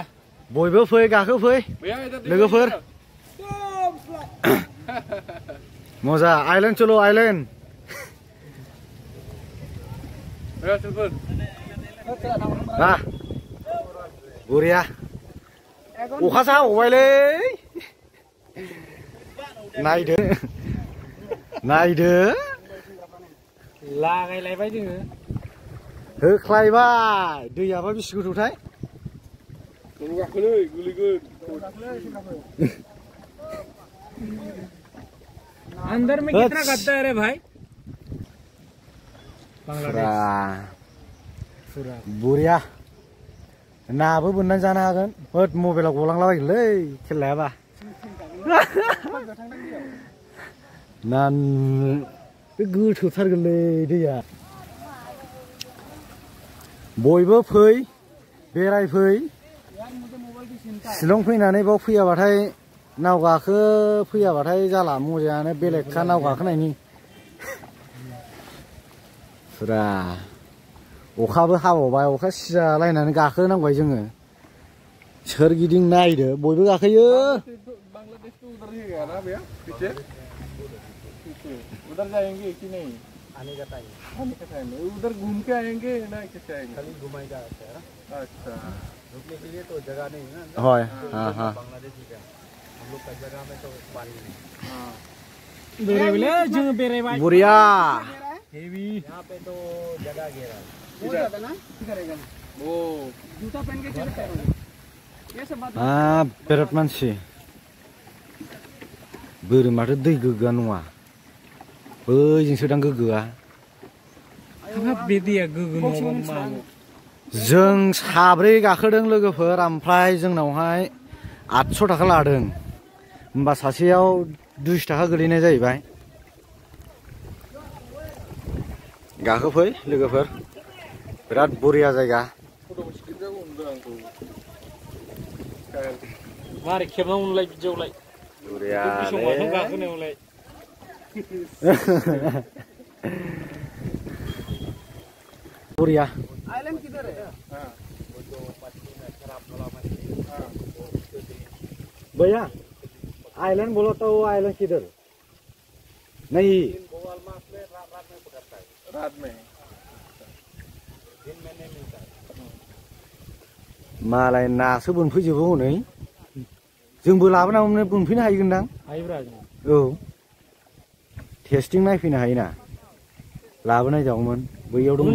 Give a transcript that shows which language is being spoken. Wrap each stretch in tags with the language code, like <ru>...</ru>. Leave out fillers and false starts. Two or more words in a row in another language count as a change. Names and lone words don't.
<brx>बयबो फै गाखो फै लोगोफोर मजा आइलेण्ड चलो आइलेण्ड बरिया अखासो हाबावबायलै नायदो लागायलायबाय जोङो होख्लायबाय दैयाबा बेसे गोथौथाय</brx> <hi>अंदर में कितना गद्दा है रे भाई</hi> <brx>बरिया नाबो बोननानै जानो हागोन होद मबाइलाव गलांलाबायगोनलै खेल लायाबा ना गोथौथारगोनलै दैया बयबो फै बेरायफै शिलं फैनानै बाव फैयाबाथाय नाव गाखो फैयाबाथाय जाला मजायानो बेलेगखा नाव गाखोनायनि फुरा अखाबो हाबावबाय अखा सिजालायनानै गाखोनांबाय जोङो सोरगिदिं नायदो बयबो गाखोयो</brx> <hi>उधर जाएंगे कि नहीं आने का टाइम उधर घूम के आएंगे ना कैसे आएंगे खाली घुमाएगा अच्छा रुकने के लिए तो जगह नहीं है ना हाँ हाँ बांग्लादेशी का हम लोग का जगह में तो पानी नहीं हाँ</hi> <brx>बुरिया</brx> <hi>यहाँ पे तो जगह घेरा ना करेगा वो जूता पहन के चलता है ये सब बात</hi> <brx>हाँ बेराद मानसि बोरमाथ' दै गोग्गोआ नङा बैजोंसो दां गोग्गोआ हाब बे दैया गोग्गो नङाबा मानो जों साब्रै गाखोदों लोगोफोर ओमफ्राय जोंनावहाय 800 थाखा लादों होमबा सासेयाव 200 थाखा गोलैनाय जाहैबाय गाखोफै लोगोफोर बिराद बरिया जायगा मारै खेबनांगौलाय बिदियावलाय बरिया गाखोनायावलाय बरिया</brx> <hi>आइलैंड किधर है भैया आइलैंड बोलो तो वो आइलैंड किधर नहीं रात में</hi> <brx>मालाय नासो बोनफैजोबो हनै जोंबो लाबोनानै बोनफैनो हायोगोनदां हायोब्रा औ टेस्टिं नायफैनो हायोना लाबोनाय जागौमोन बैयाव दं</brx>